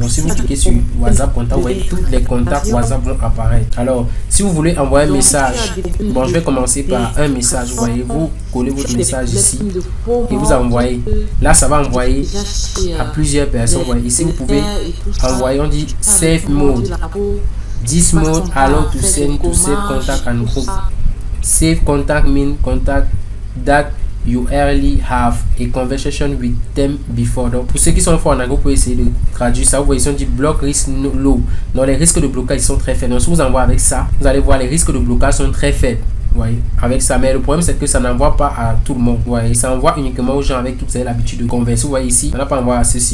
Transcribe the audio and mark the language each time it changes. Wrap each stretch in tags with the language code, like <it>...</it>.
<fr>Donc si vous cliquez sur WhatsApp contact, vous voyez tous les contacts WhatsApp vont apparaître. Alors si vous voulez envoyer un message, bon, je vais commencer par un message. Vous voyez, vous collez votre message ici et vous envoyez. Là, ça va envoyer à plusieurs personnes. Vous voyez, ici vous pouvez envoyer, on dit save mode.</fr> <en>This mode allow to send contact and group. Save contact mean contact that you early have a conversation with them before.</en> <fr>Donc pour ceux qui sont forts en anglais, vous pouvez essayer de traduire ça. Vous voyez, ils ont dit block risk low. Donc les risques de blocage sont très faibles. Donc si vous envoyez avec ça, vous allez voir les risques de blocage sont très faibles. Vous voyez, avec ça. Mais le problème c'est que ça n'envoie pas à tout le monde. Vous voyez, ça envoie uniquement aux gens avec qui vous avez l'habitude de converser. Vous voyez ici, on n'a pas envoyé à ceux-ci.</fr>